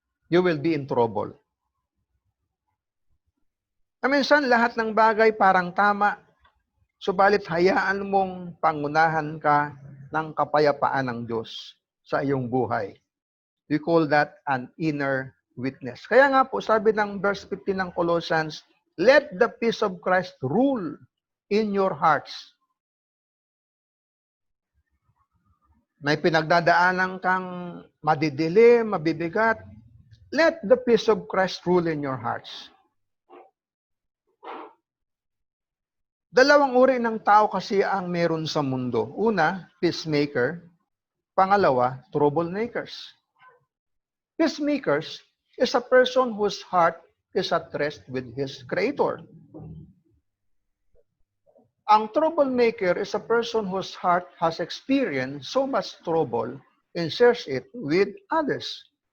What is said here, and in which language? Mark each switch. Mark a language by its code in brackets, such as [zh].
[en] You will be in trouble. [tl] Minsan, lahat ng bagay parang tama, subalit hayaan mong pangunahan ka ng kapayapaan ng Diyos sa iyong buhay. [en] We call that an inner witness. [tl] Kaya nga po, sabi ng verse 15 ng Colossians, [en] let the peace of Christ rule in your hearts. [tl] May pinagdadaanan kang madidilim, mabibigat, [en] let the peace of Christ rule in your hearts. [tl] Dalawang uri ng tao kasi ang meron sa mundo. Una, peacemaker. Pangalawa, troublemakers. [en] Peacemakers is a person whose heart is at rest with his Creator. Ang troublemaker is a person whose heart has experienced so much trouble and shares it with others.